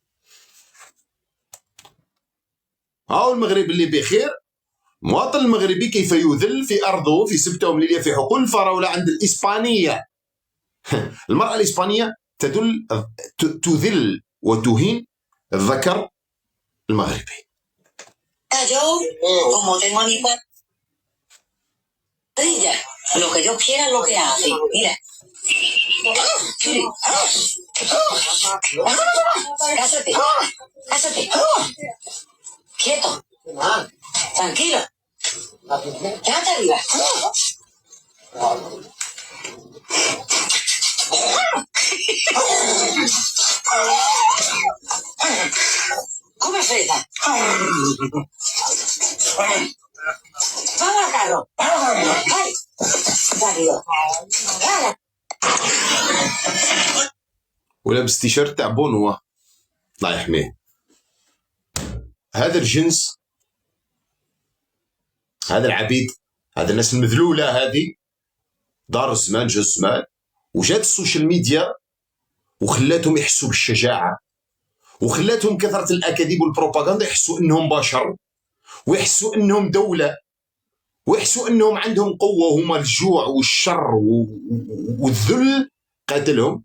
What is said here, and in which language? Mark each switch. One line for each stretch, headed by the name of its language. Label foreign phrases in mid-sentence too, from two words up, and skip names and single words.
Arabic: هاو المغرب اللي بخير. مواطن المغربي كيف يذل في أرضه في سبته ومليلية في حقول الفراولة عند الإسبانية. المرأة الإسبانية تذل وتهين الذكر المغربي.
Spanish: Yo, como tengo a mi ella, lo que yo quiera es lo que hace. Mira. Cásate, cásate. Quieto. Tranquilo. Quédate arriba. Come fresa. Vamos al carro. Ay. Rápido.
Arabic: ولابس تيشيرت تاع بونوا الله يحميه. هذا الجنس، هذا العبيد، هذا الناس المذلولة هذه دار الزمان جا الزمان وجات
English: social media
Arabic: وخلاتهم يحسوا بالشجاعة، وخلاتهم كثرة الأكاذيب والبروباغندا يحسوا أنهم بشر، ويحسوا أنهم دولة، ويحسوا أنهم عندهم قوة، وهما الجوع والشر والذل قاتلهم.